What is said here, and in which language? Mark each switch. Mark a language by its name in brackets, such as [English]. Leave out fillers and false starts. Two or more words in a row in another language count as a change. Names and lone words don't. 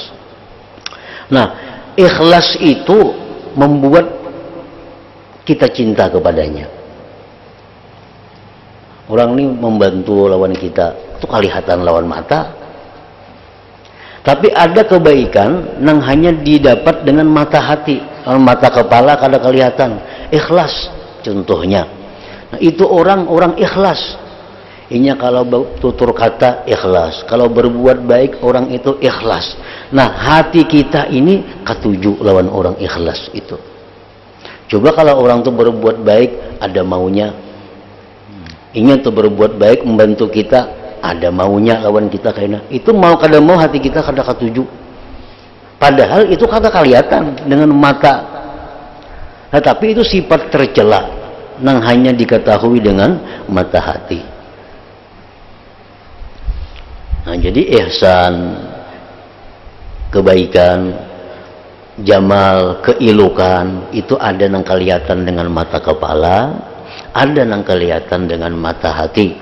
[Indonesian] Nah, ikhlas itu membuat kita cinta kepadanya. [Banjar] Orang ini membantu lawan kita, itu kelihatan lawan mata. [Indonesian] Tapi ada kebaikan yang hanya didapat dengan mata hati, [Banjar] mata kepala kada kelihatan. [Indonesian] Ikhlas contohnya. Nah, itu orang ikhlas. [Banjar] Inya kalau tutur kata ikhlas, kalau berbuat baik orang itu ikhlas. Nah, hati kita ini ketuju lawan orang ikhlas itu. Coba kalau orang tuh berbuat baik ada maunya, ingin tuh berbuat baik membantu kita, ada maunya lawan kita kayaknya. Itu mau kada mau hati kita kada ketuju. Padahal itu kada kelihatan dengan mata. [Indonesian] Nah, tapi itu sifat tercela yang hanya diketahui dengan mata hati. Nah, jadi ihsan, kebaikan, jamal, keelokan itu ada yang kelihatan dengan mata kepala, ada yang kelihatan dengan mata hati.